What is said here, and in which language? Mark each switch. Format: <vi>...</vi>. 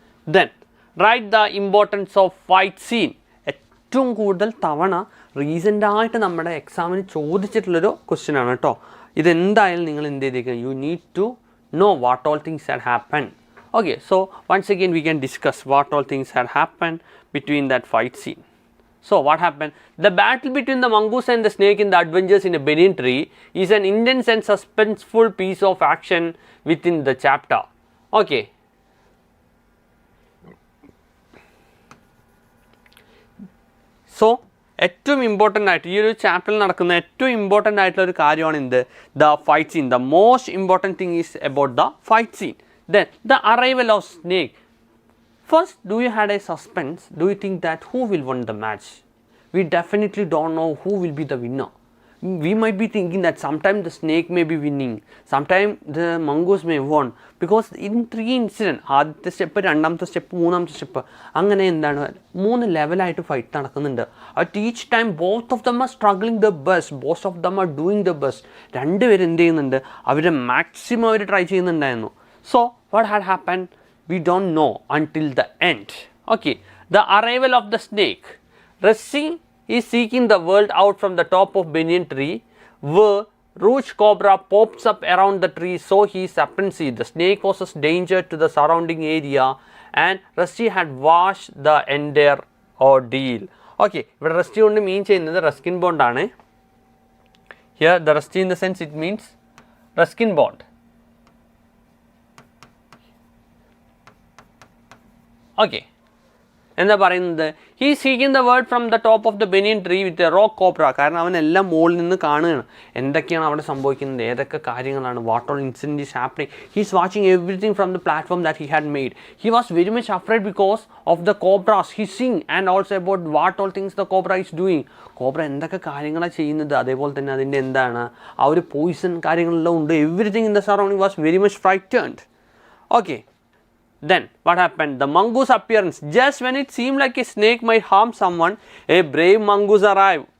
<en>Then write the importance of fight scene.</en> <ml>ഏറ്റവും കൂടുതൽ തവണ റീസെൻ്റായിട്ട് നമ്മുടെ എക്സാമിന് ചോദിച്ചിട്ടുള്ളൊരു ക്വസ്റ്റ്യൻ ആണ് കേട്ടോ. ഇതെന്തായാലും നിങ്ങൾ എന്ത് ചെയ്തേക്കുക?</ml> <en>You need to know what all things had happen. Okay, so once again we can discuss what all things had happen between that fight scene. So what happened? The battle between the mongoose and the snake in the adventures in a banyan tree is an intense and suspenseful piece of action within the chapter. Okay.</en> <ml>So ഏറ്റവും important ആയിട്ട് ഈ ഒരു ചാപ്റ്ററിൽ നടക്കുന്ന ഏറ്റവും important ആയിട്ടുള്ള ഒരു കാര്യമാണ് എന്ത്?</ml> <en>The fight scene. The most important thing is about the fight scene. Then the arrival of snake. First, do you had a suspense? Do you think that who will win the match? We definitely don't know who will be the winner. We might be thinking that sometimes the snake may be winning, sometimes the mongoose may won, because in 3 incidents,</en> <ml>ആദ്യത്തെ step, രണ്ടാമത്തെ step, മൂന്നാമത്തെ step, അങ്ങനെ എന്താണ് 3 ലെവലായിട്ട് fight നടക്കുന്നുണ്ട്.</ml> <en>At each time both of them are struggling the best, both of them are doing the best.</en> <ml>രണ്ടുപേരും എന്ത് ചെയ്യുന്നുണ്ട്? അവരുടെ മാക്സിമം അവർ ട്രൈ ചെയ്യുന്നുണ്ടായിരുന്നു.</ml> <en>So what had happen? We don't know until the end. Okay, the arrival of the snake. Ruskin is seeking the world out from the top of banyan tree, where roach cobra pops up around the tree, so he is apprehensive. The snake poses danger to the surrounding area, and Ruskin had watched the entire ordeal. Okay,</en> <ml>ഇവിടെ Ruskin കൊണ്ട് മീൻ ചെയ്യുന്നത് Ruskin Bond ആണ്.</ml> <en>Here the Ruskin in the sense it means Ruskin Bond. Okay,</en> <ml>എന്താ പറയുന്നത്?</ml> <en>He seeking the word from the top of the banyan tree with a rock cobra.</en> <ml>കാരണം അവൻ എല്ലാം മുകളിൽ നിന്ന് കാണുകയാണ് എന്തൊക്കെയാണ് അവിടെ സംഭവിക്കുന്നത്, ഏതൊക്കെ കാര്യങ്ങളാണ്,</ml> <en>What all incident is happening. He is watching everything from the platform that he had made. He was very much afraid because of the cobras. He seeing and also about what all things the cobra is doing.</en> <ml>Cobra എന്തൊക്കെ കാര്യങ്ങളാണ് ചെയ്യുന്നത്, അതേപോലെ തന്നെ അതിൻ്റെ എന്താണ് ആ ഒരു Poisson കാര്യങ്ങളെല്ലാം ഉണ്ട്.</ml> <en>Everything in the surrounding was very much frightened. Okay, Then what happened? The mongoose appearance. Just when it seemed like a snake might harm someone, a brave mongoose arrived.</en>